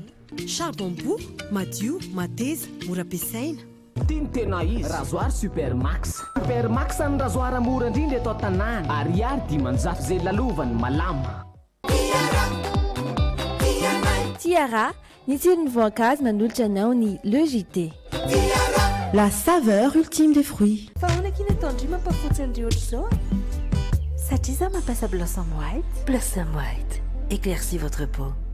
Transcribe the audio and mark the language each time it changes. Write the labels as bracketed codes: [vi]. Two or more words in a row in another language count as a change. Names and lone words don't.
[mg] Charbon madio, mateza, mora ampiasaina. Tiny tena izy rasoir Supermax ny rasoir mora indrindra eto an-tanàna ariary 500 zay lalovany malama. Tiara, ny tsiron'ny voankazo manolotra anao ny LEJT. [fr] La saveur ultime des fruits. [mg] Fahoana kina tandry mampafotsy andry ohatr' izao? Satria za mampiasa Blossom White. Blossom White, [fr] éclaircit votre peau.